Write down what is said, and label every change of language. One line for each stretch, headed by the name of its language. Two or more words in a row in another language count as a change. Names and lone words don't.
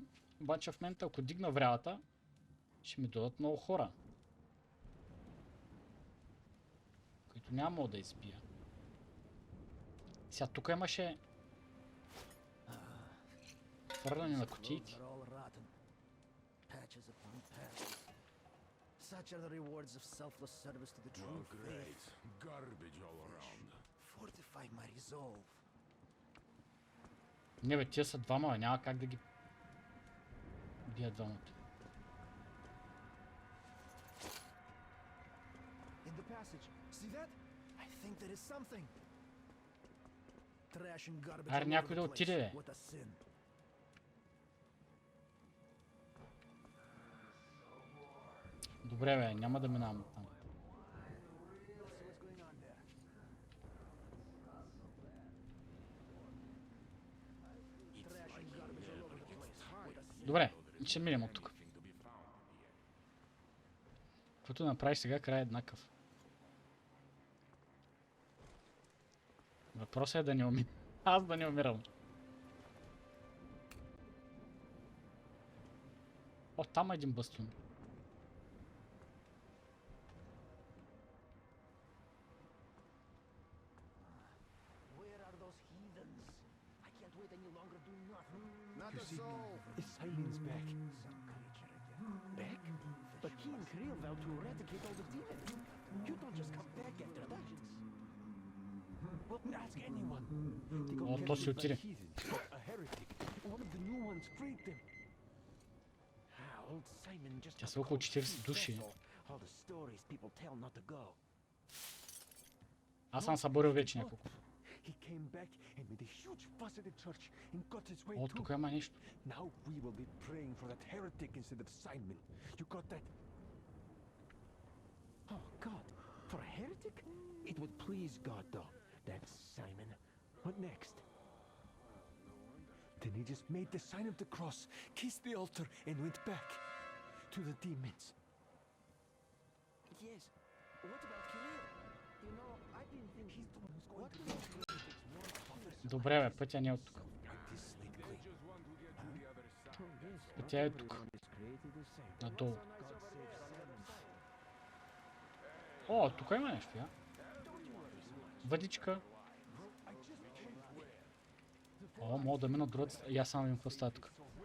Bulgarian: Обаче в момента, ако дигна врялата, ще ми дадат много хора. Които няма да избия. Сега тук имаше хвърляне на кутиите.
English: Such are the rewards of selfless service to the true faith. Garbage all around. Fortify my resolve.
Bulgarian: Не бе, тия са двама, няма как да ги бият двамата.
English: In the passage. See that? I think there is something. Trash and garbage.
Bulgarian: Аре, някой да отиде, бе.
English: What a sin.
Bulgarian: Добре, бе, няма да минавам там. Добре, ще минем от тук. Каквото направиш сега, край е еднакъв. Въпросът е да не умирам. Аз да не умирам. О, там е един бастун.
English: Not a soul. Simon's back. Back? But he and Kirill vowed to eradicate all the demons. You don't just come back after that. Well, ask anyone. They got
Bulgarian: О, то си
English: captured by
Bulgarian: отиде.
English: heathens, a heretic. One of the new ones freed them. Old Simon just
Bulgarian: Тя са около 40 души.
English: all the stories people tell not to go.
Bulgarian: Аз съм съборил вече няколко.
English: He came back and made a huge fuss at the church and got his way
Bulgarian: О,
English: through.
Bulgarian: тук има нещо.
English: Now we will be praying for that heretic instead of Simon. You got that? Oh God, for a heretic? It would please God though. That's Simon. What next? Then he just made the sign of the cross, kissed the altar and went back to the demons. Yes. What about Kirill? You know, I've been thinking he's the one who's going to make heretics more popular.
Bulgarian: Добре, бе, пътя не е от тук.
English: Practice lately.
Bulgarian: Пътя е тук. Надолу. О, тук има нещо, я. Въдичка. О, мога да мина от другата. И аз само видим какво става тук.